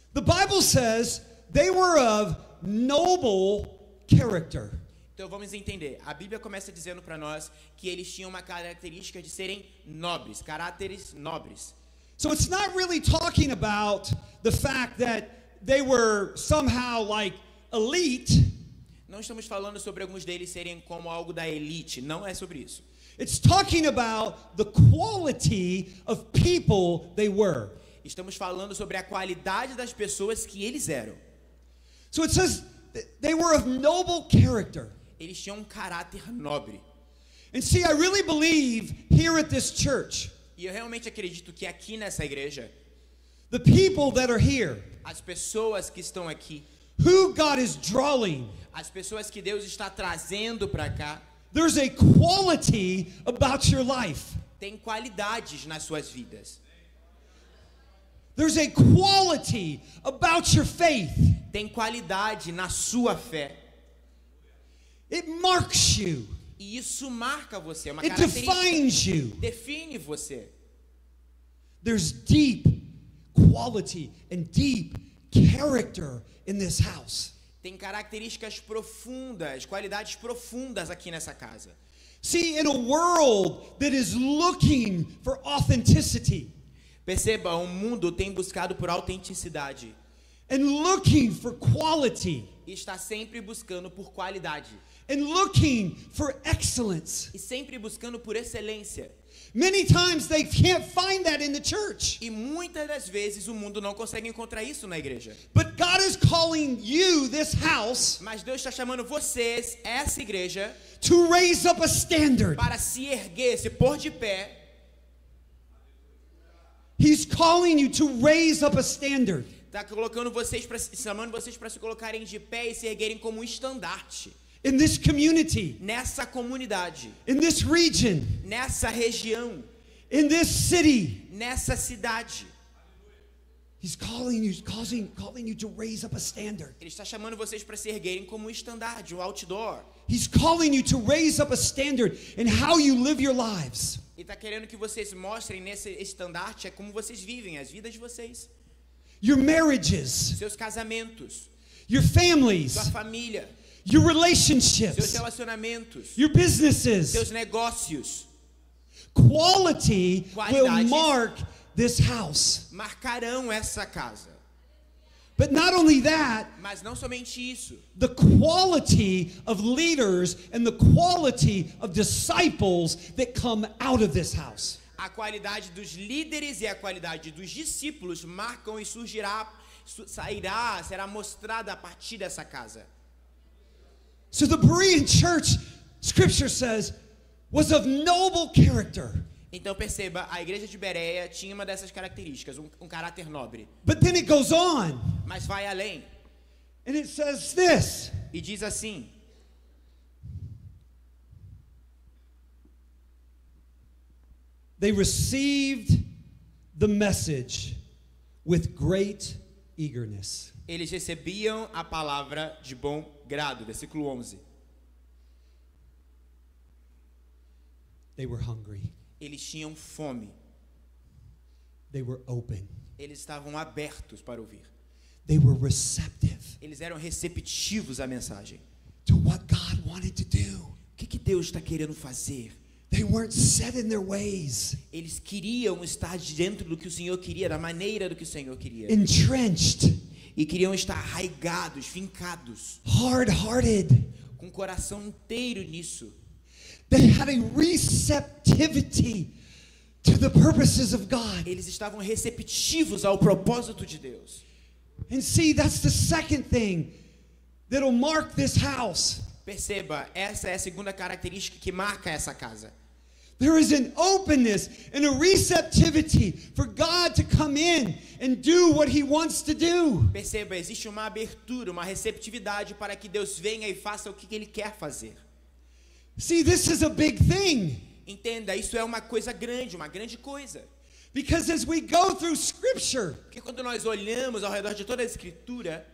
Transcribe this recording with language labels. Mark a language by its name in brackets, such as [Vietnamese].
[English] The Bible says they were of noble character. [Portuguese] Então vamos entender. A Bíblia começa dizendo para nós que eles tinham uma característica de serem nobres, caráteres nobres. [English] So it's not really talking about the fact that they were somehow like elite. [Portuguese] Não estamos falando sobre alguns deles serem como algo da elite, não é sobre isso. [English] It's talking about the quality of people they were. [Portuguese] Estamos falando sobre a qualidade das pessoas que eles eram. [English] So it says they were of noble character. [Portuguese] Eles tinham um caráter nobre. [English] And see, I really believe here at this church, [Portuguese] E eu realmente acredito que aqui nessa igreja, [English] the people that are here, [Portuguese] as pessoas que estão aqui, [English] who God is drawing, [Portuguese] as pessoas que Deus está trazendo para cá, [English] there's a quality about your life. [Portuguese] tem qualidades nas suas vidas. [English] There's a quality about your faith. [Portuguese] Tem qualidade na sua fé. [English] It marks you. [Portuguese] E isso marca você, é uma [English] It [Portuguese] característica. [English] defines you. [Portuguese] Define você. [English] There's deep quality and deep character in this house. [Portuguese] Tem características profundas, qualidades profundas aqui nessa casa. [English] See, in a world that is looking for authenticity [Portuguese] Perceba, o mundo tem buscado por autenticidade. [English] and looking for quality [Portuguese] E está sempre buscando por qualidade. [English] and looking for excellence, [Portuguese] E sempre buscando por excelência. [English] many times they can't find that in the church. [Portuguese] E muitas das vezes o mundo não consegue encontrar isso na igreja. [English] But God is calling you, this house, [Portuguese] Mas Deus está chamando vocês, essa igreja, [English] to raise up a standard. [Portuguese] para se erguer, se pôr de pé. [English] He's calling you to raise up a standard. [Portuguese] Está colocando vocês chamando vocês para se colocarem de pé e se erguerem como um estandarte. [English] In this community, [Portuguese] Nessa comunidade, [English] in this region, [Portuguese] nessa região, [English] in this city, [Portuguese] nessa cidade. [English] He's calling you to raise up a standard. [Portuguese] Ele está chamando vocês para se erguerem como um estandarte, um outdoor. [English] He's calling you to raise up a standard in how you live your lives. [Portuguese] Ele está querendo que vocês mostrem nesse estandarte como vocês vivem as vidas de vocês. [English] Your marriages, [Portuguese] Seus casamentos, [English] your families, [Portuguese] sua família, [English] your [Portuguese] seus [English] relationships, [Portuguese] relacionamentos, [English] your businesses. [Portuguese] seus negócios. [English] Quality will [Portuguese] Qualidades. [English] mark this house. [Portuguese] Marcarão essa casa. [English] But not only that, [Portuguese] Mas não somente isso. [English] the quality of leaders and the quality of disciples that come out of this house. [Portuguese] A qualidade dos líderes e a qualidade dos discípulos marcam e surgirá será mostrada a partir dessa casa. [English] So the Berean church, Scripture says, was of noble character. [Portuguese] Então perceba, a igreja de Bereia tinha uma dessas características, um caráter nobre. [English] But then it goes on, [Portuguese] Mas vai além [English] and it says this. [Portuguese] e diz assim: [English] They received the message with great eagerness. [Portuguese] eles recebiam a palavra de bom grado. Versículo 11. [English] They were hungry. [Portuguese] Eles tinham fome. [English] They were open. [Portuguese] Eles estavam abertos para ouvir. [English] They were receptive [Portuguese] Eles eram receptivos à mensagem. [English] to what God wanted to do. [Portuguese] O que Deus está querendo fazer? [English] They weren't set in their ways, [Portuguese] Eles queriam estar dentro do que o Senhor queria, da maneira do que o Senhor queria. [English] entrenched, [Portuguese] E queriam estar arraigados, fincados, [English] hard-hearted. [Portuguese] com o coração inteiro nisso. [English] They had a receptivity to the purposes of God. [Portuguese] Eles estavam receptivos ao propósito de Deus. [English] And see, that's the second thing that'll mark this house. [Portuguese] Perceba, essa é a segunda característica que marca essa casa. [English] There is an openness and a receptivity for God to come in and do what He wants to do. [Portuguese] Perceba, existe uma abertura, uma receptividade para que Deus venha e faça o que Ele quer fazer. [English] See, this is a big thing. [Portuguese] Entenda, isso é uma coisa grande, uma grande coisa. [English] Because as we go through Scripture, [Portuguese] Porque quando nós olhamos ao redor de toda a Escritura,